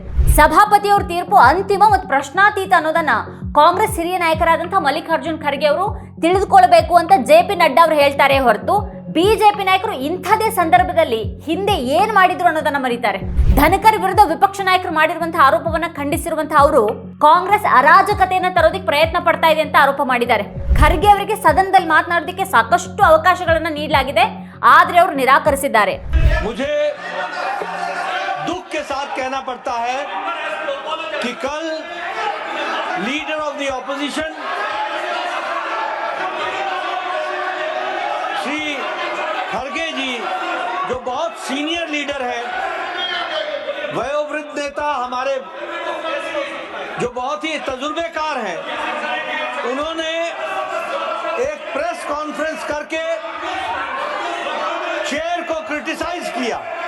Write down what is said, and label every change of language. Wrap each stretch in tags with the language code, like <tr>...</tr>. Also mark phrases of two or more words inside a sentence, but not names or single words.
<kn>ಸಭಾಪತಿಯವರ ತೀರ್ಪು ಅಂತಿಮ ಮತ್ತು ಪ್ರಶ್ನಾತೀತ ಅನ್ನೋದನ್ನ ಕಾಂಗ್ರೆಸ್ ಹಿರಿಯ ನಾಯಕರಾದಂತಹ ಮಲ್ಲಿಕಾರ್ಜುನ್ ಖರ್ಗೆ ಅವರು ತಿಳಿದುಕೊಳ್ಳಬೇಕು ಅಂತ ಜೆಪಿ ನಡ್ಡಾ ಅವರು ಹೇಳ್ತಾರೆ ಹೊರತು ಬಿಜೆಪಿ ನಾಯಕರು ಇಂಥದೇ ಸಂದರ್ಭದಲ್ಲಿ ಹಿಂದೆ ಏನ್ ಮಾಡಿದ್ರು ಅನ್ನೋದನ್ನ ಮರೀತಾರೆ. ಧನ್ಕರ್ ವಿರುದ್ಧ ವಿಪಕ್ಷ ನಾಯಕರು ಮಾಡಿರುವಂತಹ ಆರೋಪವನ್ನ ಖಂಡಿಸಿರುವಂತಹ ಅವರು ಕಾಂಗ್ರೆಸ್ ಅರಾಜಕತೆಯನ್ನ ತರೋದಕ್ಕೆ ಪ್ರಯತ್ನ ಪಡ್ತಾ ಇದೆ ಅಂತ ಆರೋಪ ಮಾಡಿದ್ದಾರೆ. ಖರ್ಗೆ ಅವರಿಗೆ ಸದನದಲ್ಲಿ ಮಾತನಾಡೋದಕ್ಕೆ ಸಾಕಷ್ಟು ಅವಕಾಶಗಳನ್ನ ನೀಡಲಾಗಿದೆ, ಆದ್ರೆ ಅವರು ನಿರಾಕರಿಸಿದ್ದಾರೆ.</kn> <hi>मुझे दुख के साथ कहना पड़ता है कि कल</hi> <en>leader of the opposition</en> <hi>श्री खड़गे जी, जो बहुत</hi> <en>senior leader</en> <hi>है, वयोवृद्ध नेता हमारे, जो बहुत ही तजुर्बेकार हैं, उन्होंने एक</hi> <en>press conference</en> <hi>करके चेयर को क्रिटिसाइज किया.</hi>